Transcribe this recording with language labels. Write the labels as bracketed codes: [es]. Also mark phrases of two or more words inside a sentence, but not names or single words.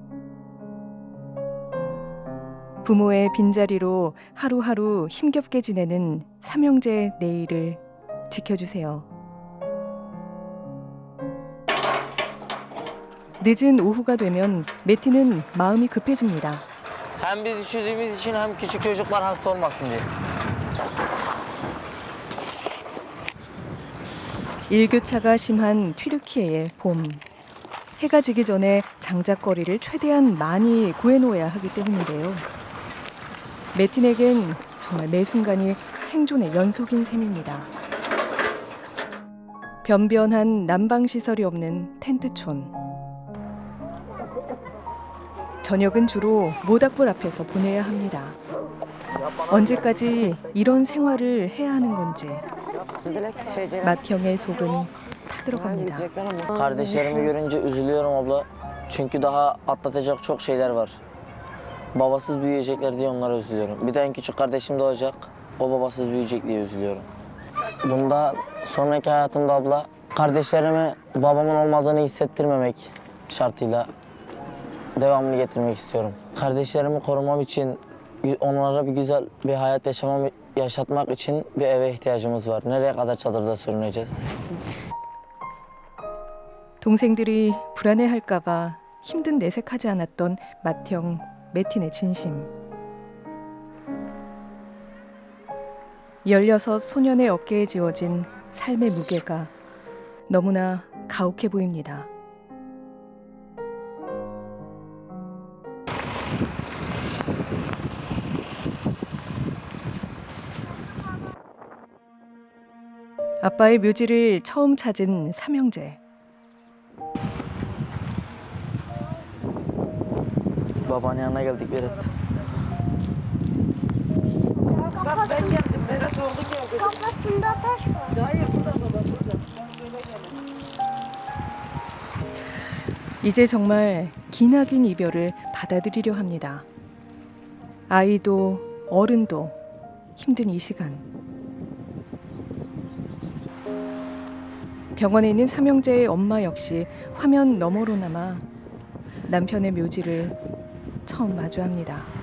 [ko] 부모의 빈자리로 하루하루 힘겹게 지내는 삼형제의 내일을 지켜주세요. 늦은 오후가 되면 메티는 마음이 급해집니다. [tr] Hem biz üşüdüğümüz için hem küçük çocuklar hasta olmasın diye. [ko] 일교차가 심한 튀르키예의 봄. 해가 지기 전에 장작거리를 최대한 많이 구해놓아야 하기 때문인데요. 메틴에겐 정말 매 순간이 생존의 연속인 셈입니다. 변변한 난방시설이 없는 텐트촌. 저녁은 주로 모닥불 앞에서 보내야 합니다. 언제까지 이런 생활을 해야 하는 건지 맏형의 속은 타들어갑니다. [tr] Kardeşlerimi görünce üzülüyorum abla. Çünkü daha atlatacak çok şeyler var. Babasız büyüyecekler diye onlara üzülüyorum. Bir de en küçük kardeşim doğacak. O babasız büyüyecek diye üzülüyorum. Bunda sonraki hayatımda abla kardeşlerime babamın olmadığını hissettirmemek şartıyla devamını getirmek istiyorum. Kardeşlerimi korumam için onlara bir güzel bir hayat yaşatmak için bir eve ihtiyacımız var. Nereye kadar çadırda sürüneceğiz? [ko] 동생들이 불안해할까봐 힘든 내색하지 않았던 맏형 메틴의 진심. 16 소년의 어깨에 지워진 삶의 무게가 너무나 가혹해 보입니다. 아빠의 묘지를 처음 찾은 삼형제. [tr] Babanın yanına geldik Berat. Kafasında taş var. [ko] 이제 정말 기나긴 이별을 받아들이려 합니다. 아이도 어른도 힘든 이 시간. 병원에 있는 삼형제의 엄마 역시 화면 너머로나마 남편의 묘지를 처음 마주합니다.